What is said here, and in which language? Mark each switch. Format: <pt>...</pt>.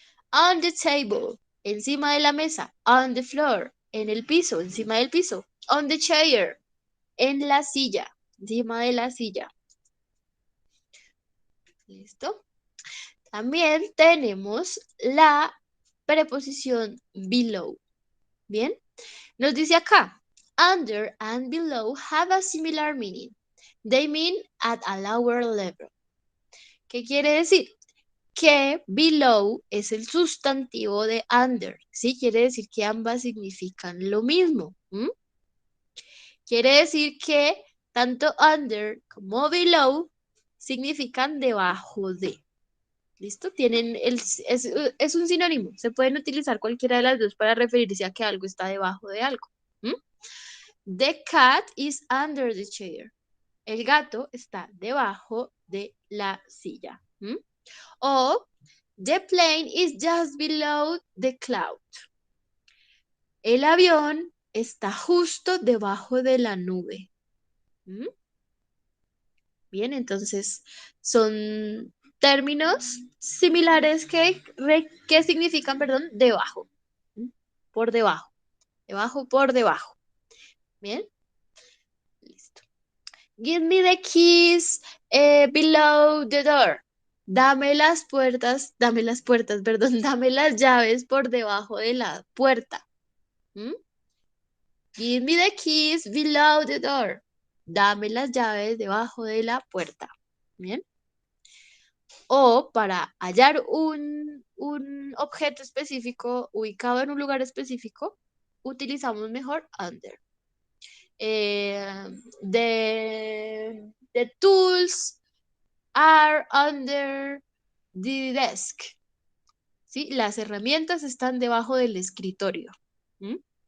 <en>On the table,</en> <es>encima de la mesa.</es> <en>On the floor,</en> <es>en el piso, encima del piso.</es> <en>On the chair,</en> <es>en la silla, encima de la silla. ¿Listo? También tenemos la preposición below. ¿Bien? Nos dice acá,</es> <en>under and below have a similar meaning. They mean at a lower level.</en> <es>¿Qué quiere decir? Que below es el sustantivo de under, ¿sí? Quiere decir que ambas significan lo mismo. Quiere decir que tanto under como below significan debajo de. ¿Listo? Es un sinónimo. Se pueden utilizar cualquiera de las dos para referirse a que algo está debajo de algo.</es> <en>The cat is under the chair.</en> <es>El gato está debajo de la silla.</es> <en>O the plane is just below the cloud.</en> <es>El avión está justo debajo de la nube. Bien, entonces son términos similares que significan, perdón, debajo. Por debajo. Debajo, por debajo. Bien. Listo.</es> <en>Give me the keys below the door.</en> <es>Dame las puertas, perdón, dame las llaves por debajo de la puerta.</es> <en>Give me the keys below the door.</en> <es>Dame las llaves debajo de la puerta. Bien. O para hallar un objeto específico ubicado en un lugar específico, utilizamos mejor under.</es> <en>The tools are under the desk.</en> <es>¿Sí? Las herramientas están debajo del escritorio. ¿Mm?</es>